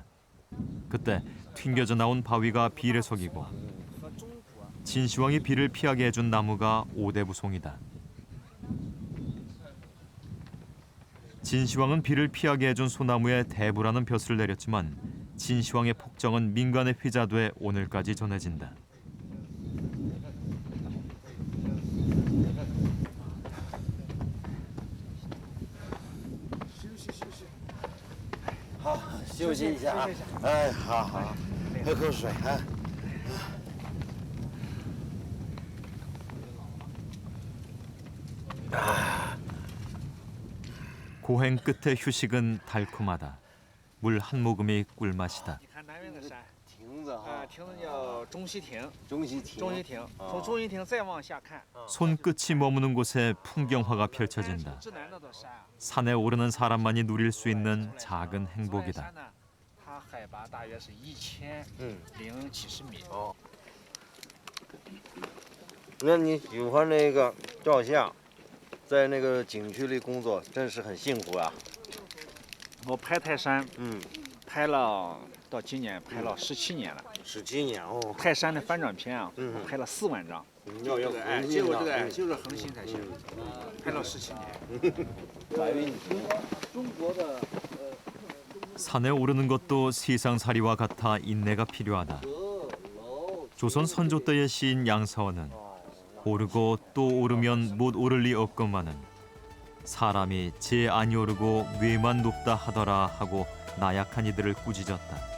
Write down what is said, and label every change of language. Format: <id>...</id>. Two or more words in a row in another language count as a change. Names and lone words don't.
<ko>그때 튕겨져 나온 바위가 비를 속이고 진시황이 비를 피하게 해준 나무가 오대부송이다. 진시황은 비를 피하게 해준 소나무에 대부라는 벼슬을 내렸지만 진시황의 폭정은 민간에 휘자돼 오늘까지 전해진다.</ko> <zh>好，休息一下啊。哎，好好，喝口水啊。</zh> <ko>고행 끝의 휴식은 달콤하다. 물 한 모금이 꿀맛이다.</ko> <zh>你看南面的山，亭子哈，亭子叫中西亭，中西亭。中西亭，从中西亭再往下看，</zh> <ko>손끝이 머무는 곳에 풍경화가 펼쳐진다.</ko> <zh>之南那座山啊，</zh> <ko>산에 오르는 사람만이 누릴 수 있는 작은</ko> <zh>中原</zh> <ko>행복이다.</ko> <zh>山呢，它海拔大约是1000几十米。哦。那你喜欢那个照相，在那个景区里工作，真是很幸福啊。我拍泰山，嗯，拍了到今年拍了17年了。 17年哦。泰山的翻转片啊，嗯我拍了4万张。要哎，恒结果这个心啊哎就是恒心才行，拍了17年。白云中国的</zh> <ko>산에 오르는 것도 세상살이와 같아 인내가 필요하다. 조선 선조 때의 시인 양서원은 오르고 또 오르면 못 오를 리 없건만은 사람이 제 아니 오르고 뇌만 높다 하더라 하고 나약한 이들을 꾸짖었다.</ko>